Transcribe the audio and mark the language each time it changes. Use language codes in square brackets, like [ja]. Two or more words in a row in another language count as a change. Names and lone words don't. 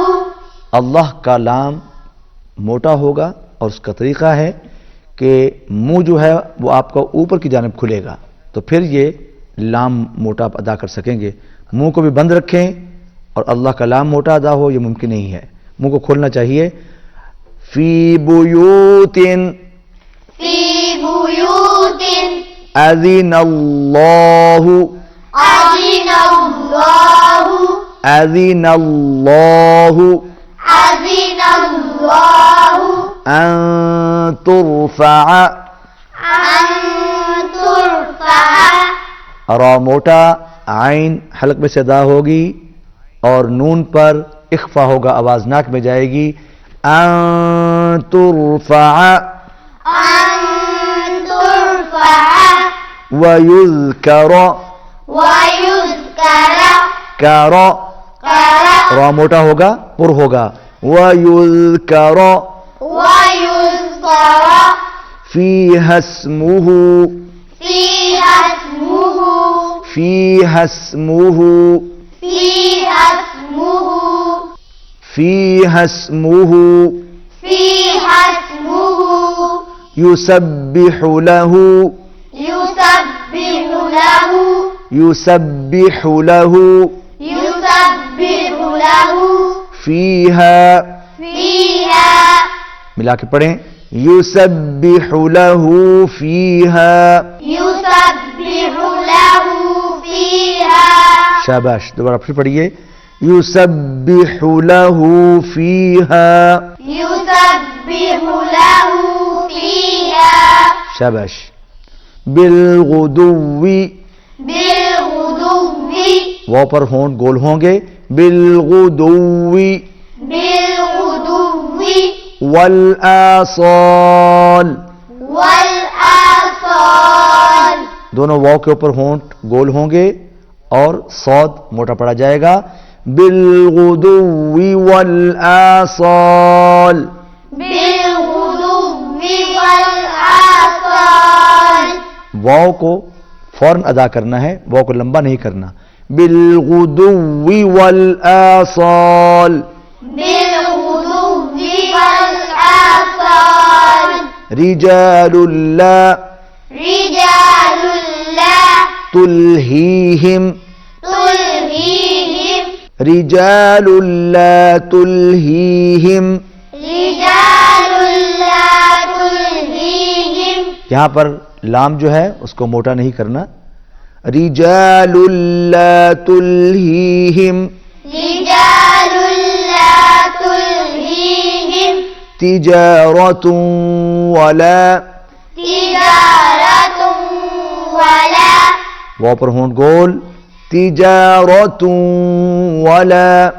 [hi] अल्लाह का लाम मोटा होगा और उसका तरीका है कि मुंह जो है वो आपका ऊपर की जानिब खुलेगा, तो फिर ये लाम मोटा आप अदा कर सकेंगे। मुंह को भी बंद रखें और अल्लाह का लाम मोटा अदा हो, ये मुमकिन नहीं है। मुंह को खोलना चाहिए। [ar] في بيوت, في بيوت, أذن الله, أذن الله, أذن الله, أذن الله, أن ترفع, أن ترفع, [hi] रा मोटा, आइन हलक में से अदा होगी और नून पर इख्फा होगा, आवाज नाक में जाएगी। [ar] أن ترفع أن ترفع, ويذكر, ويذكर, कर, कर, [hi] रा मोटा होगा, पुर होगा। [ar] ويذكر ويذكر, فيها اسمه, فيها اسمه, فيها اسمه, فيها اسمه, فيها اسمه, فيها اسمه, يسبح له, يسبح له, يسبح له, يسبح له, फ़ीहा, फ़ीहा, [hi] मिला के पढ़ें, [ar] يسبح له فيها. يسبح له فيها. [hi] शाबाश, दोबारा फिर पढ़िए। [ar] يسبح له فيها, يسبح له فيها. [hi] शाबाश। बिलगुदुव्वी, [ar] बिलगुदुव्वी, [hi] वाव पर होंठ गोल होंगे। बिलगुदुव्वी [ar] बिलगुदुव्वी, والآصال, والآصال, [hi] दोनों वाव के ऊपर होंठ गोल होंगे और सौद मोटा पड़ा जाएगा। [ar] بالغدو والآصال, بالغدو والآصال, [hi] वाव को फौरन अदा करना है, वाव को लंबा नहीं करना। [ar] بالغدو والآصال, بالغدو والآصال, رجال لا رجال لا, तुल्हीहिम, तुल्हीहिम, رجال لا تلهيهم. رجال لا تلهيهم, [hi] यहां पर लाम जो है उसको मोटा नहीं करना। [ar] رجال لا تلهيهم, رجال لا تلهيهم, تجارة ولا, تجارة ولا, [hi] वाव पर होंठ गोल। [ar] تجارة ولا,